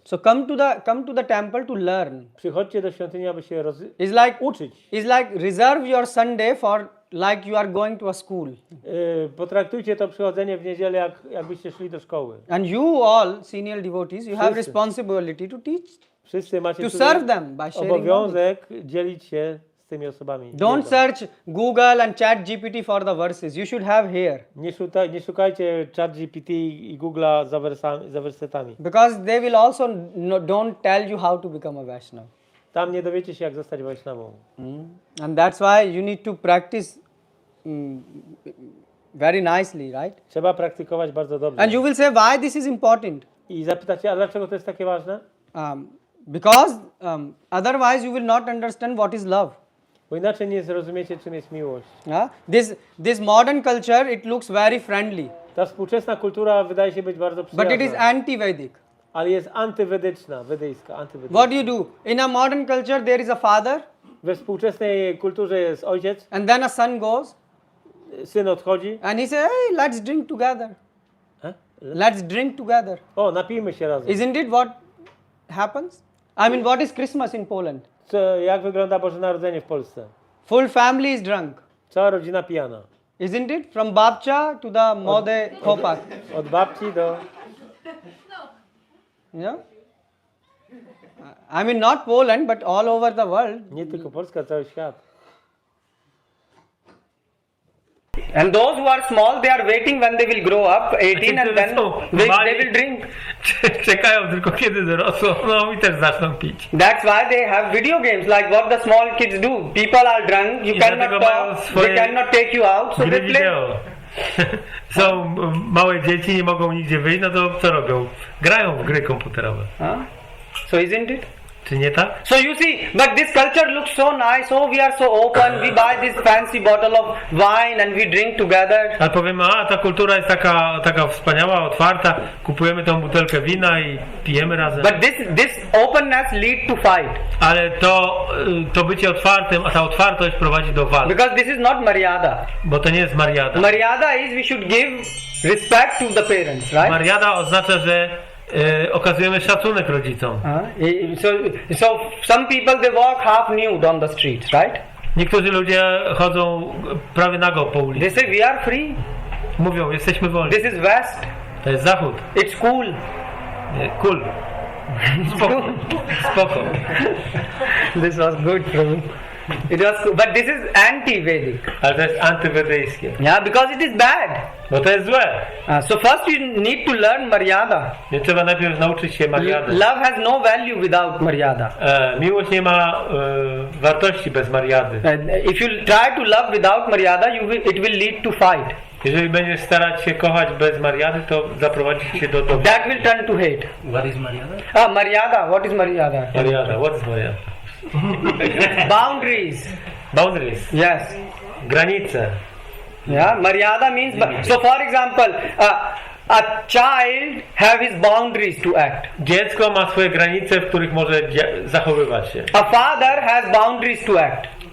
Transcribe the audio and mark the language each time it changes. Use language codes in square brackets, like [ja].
[en] So come to the temple to learn. [pl] Przychodźcie do świątyni, aby się uczyć. [en] It's like reserve your Sunday for like you are going to a school. [pl] Potraktujcie to przychodzenie w niedzielę jakbyście szli do szkoły. [en] And you all senior devotees, you have responsibility to teach. [pl] Wszyscy macie [en] to serve them by sharing [pl] obowiązek dzielić się z tymi osobami. [en] Don't search Google and ChatGPT for the verses. You should have here. [pl] Nie szukajcie ChatGPT i Google'a za wersetami. [en] Because they will also don't tell you how to become a Vaishnava. [pl] Tam nie dowiecie się, jak zostać Vaishnavą. [en] And that's why you need to practice very nicely, right? [pl] Trzeba praktykować bardzo dobrze. [en] And you will say why this is important. [pl] I zapytacie, a dlaczego to jest takie ważne? [en] Because otherwise you will not understand what is love. [pl] Bo inaczej nie zrozumiecie, czym jest miłość. [en] This modern culture, it looks very friendly. [pl] Ta współczesna kultura wydaje się być bardzo przyjazna. [en] But it is anti-Vedic. [pl] Ale jest antywedyczna, wedyjska, antywedyczna. [en] What do you do? In a modern culture there is a father. [pl] We współczesnej kulturze jest ojciec. [en] And then a son goes. [pl] Syn odchodzi. [en] And he says, hey, let's drink together. Let's drink together. [pl] O, napijmy się razem. [en] Isn't it what happens? I mean, what is Christmas in Poland? [pl] Jak wygląda Boże Narodzenie w Polsce? [en] Full family is drunk. [pl] Cała rodzina pijana. [en] Isn't it? From babcia to the [pl] młode chłopak. Od babci do... [en] Yeah? I mean, not Poland, but all over the world. [pl] Nie tylko Polska, cały świat. [en] And those who are small, they are waiting when they will grow up, 18, and then they will drink. [pl] Czekają tylko kiedy dorosną, no i też zaczną pić. [en] That's why they have video games, like what the small kids do. People are drunk, you cannot talk, they cannot take you out, so they play. [pl] Są małe dzieci, nie mogą nigdzie wyjść, no to co robią? Grają w gry komputerowe. [en] So isn't it? [pl] Czy nie tak? [en] So you see, but this culture looks so nice, oh we are so open, we buy this fancy bottle of wine and we drink together. [pl] Ale powiemy, ta kultura jest taka wspaniała, otwarta, kupujemy tą butelkę wina i pijemy razem. [en] But this openness lead to fight. [pl] Ale to bycie otwartym, a ta otwartość prowadzi do walk. [en] Because this is not Maryada. [pl] Bo to nie jest Maryada. [en] Maryada is we should give respect to the parents, right? [pl] Maryada oznacza, że okazujemy szacunek rodzicom. [en] So some people they walk half nude on the streets, right? [pl] Niektórzy ludzie chodzą prawie nago po ulicy. [en] They say we are free. [pl] Mówią, jesteśmy wolni. [en] This is West. [pl] To jest Zachód. [en] It's cool. [pl] Cool. Spoko. Spoko. [en] This was good, Prabhu. It was cool. But this is anti-Vedic. [pl] Ale to jest antywedyjskie. [en] Yeah, because it is bad. [pl] Bo to jest złe. [en] So first you need to learn maryada. [pl] Więc trzeba najpierw nauczyć się mariady. [en] Love has no value without maryada. [pl] Miłość nie ma wartości bez mariady. [en] If you try to love without maryada, it will lead to fight. [pl] Jeżeli będziesz starać się kochać bez mariady, to zaprowadzi cię do [en] That will turn to hate. What is maryada? Maryada. What is maryada? Maryada. What is maryada? Boundaries. Boundaries. Yes. [pl] Granice. [en] Yeah, maryada means. So, for example, a child have his boundaries to act. [pl] Dziecko ma swoje granice, w których może zachowywać się. [en] A father has boundaries to act.